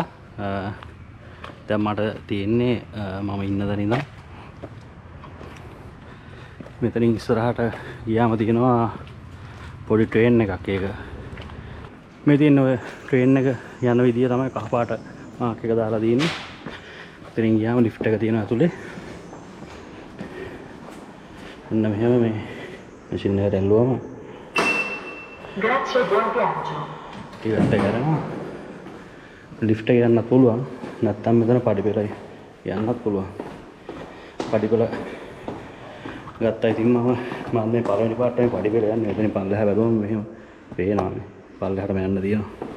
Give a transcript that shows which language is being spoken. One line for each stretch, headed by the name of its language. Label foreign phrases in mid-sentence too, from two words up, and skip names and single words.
Sinhala: දැන් මට තියෙන්නේ මම ඉන්න තැන ඉඳන් මෙතනින් ඉස්සරහට ගියාම තියෙනවා පොඩි ට්‍රේන් එකක්. ඒක මේ තියෙන ඔය ට්‍රේන් එක යන විදිය තමයි කහපාට මාක් එක දාලා තියෙන්නේ. එතනින් ගියාම ලිෆ්ට් එක තියෙනවා ඇතුලේ. මෙන්න මෙහෙම මේ මැෂින් එකට ඇල්ලුවම
Italian: Grazie, buon viaggio.
Sinhala: ටිකට් එක කරනවා. ලිෆ්ට් එක යන්නත් පුළුවන්. නැත්තම් මෙතන පඩිපෙළයි යන්නත් පුළුවන්. පඩිපෙළ ගත්තා. ඉතින් මම මේ පළවෙනි පාර්ට්ටේ පඩිපෙළ යන්නේ. එතනින් පල්ලෙහා බැලුවම මෙහෙම පේනවා මේ. පල්ලෙහාටම යන්න තියෙනවා.